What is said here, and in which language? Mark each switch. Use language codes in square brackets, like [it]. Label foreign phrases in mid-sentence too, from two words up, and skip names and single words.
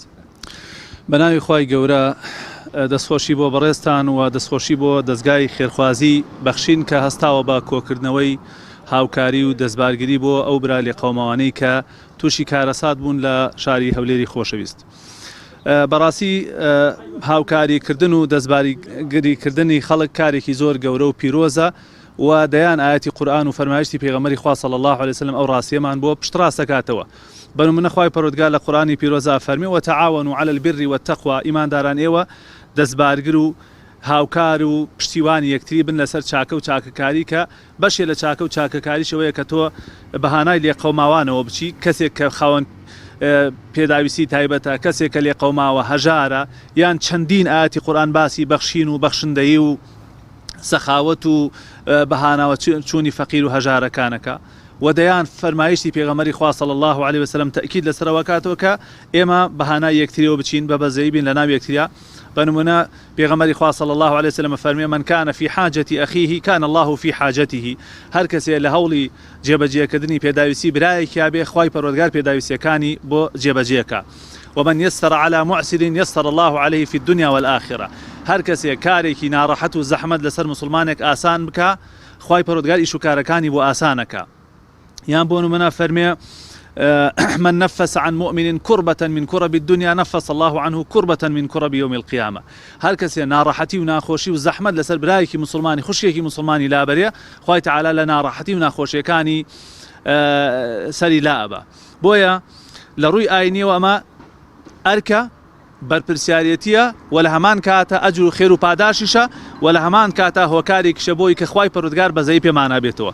[ckb] بە ناوی خوای گەورە دەستخۆشی بۆ بەڕێستان و دەستخۆشی بۆ دەستگای خێرخوازی بەخشین کە هەستاوە بە کۆکردنەوەی هاوکاری و دەستبارگیری بۆ ئەو برا لێ قەوماوانەی کە تووشی کارەسات بوون لە شاری هەولێری خۆشەویست. بەڕاستی هاوکاریکردن و دەستبارگیریکردنی خەڵک کارێکی زۆر گەورە و پیرۆزە و دەیان ئاەتی قورئان و فەرمایشتی پێغەمبەری خوا [ar] صلی الله علیه وسلم [ckb] ئەو ڕاستیەمان بۆ پشتڕاست دەکاتەوە. بەنمونە خوای پەروەردگار لە قورئانی پیرۆزە فەرمی [ar] وتعاونوا على البر والتقوى [ckb] ئیمانداران ئێوە دەستبارگر و هاوکار و پشتیوانی یەکتری بن لەسەر چاکە و چاکەکاری کە بەشێ لە چاکە و چاکەکاریشەوەیە کە تۆ بەهانای لێ قەوماوانەوە بچی کەسێک کە خاوەن پێداویستی تایبەتە کەسێک کە لێ قەوماوە هەژارە یان چەندین ئاەتی قورئان باسی بەخشین و بەخشندەیی و سەخاوەت و بەهاناوە چوونی فەقیر و هەژارەکانەکە و دەیان فەرمایشتی پێغەمبەری خوا [ar] صلی الله علیه وسلم [ckb] تأکید لەسەرەوە کاتەوە کە ئێمە بەهانای یەکتریەوە بچین بە بەزەیی بین لە ناو یەکتریا. بنمونە پێغەمبەری خوا [ar] صلی الله علیه وسلم فەرمیێ من كان في حاجة أخيه كان الله في حاجته. [ckb] هەر کەسێ لە هەوڵی جێبەجێکردنی پێداویستی برایەکیا بێ خوای پەروەردگار پێداویستیەکانی بۆ جێبەجێکە. [ar] ومن يسر على معسر يسر الله عليه في الدنيا والآخرة. [ckb] هەر کەسێ کارێکی ناڕەحەت و زەحمەت لەسەر مسلمانێک ئاسان بکە خوای پەروەردگار ئیش و کارەکانی بۆ ئاسانەکە. یان بۆ نمونە فەرمیێ [ar] من نفس عن مؤمن كربة من كرب الدنيا نفس الله عنه كربة من كرب يوم القيامة. [ckb] هر کەسێ ناڕەحەتی و ناخۆشی و زەحمەت لەسەر برایەکی مسلمانی خوشکێکی مسلمانی لابەرێ خوای تەعالا لە ناڕەحەتی و ناخۆشیەکانی سەری لابە. بۆیە لە ڕووی ئاینیەوە ئەمە ئەرکە بەرپرسیارەتیە و لە هەمان کاتە ئەجر و خێر و پاداشیشە و لە هەمان کاتە هۆکارێکیشە بۆی کە خوای پەروەردگار بەزەیی پێمانە بێتەوە.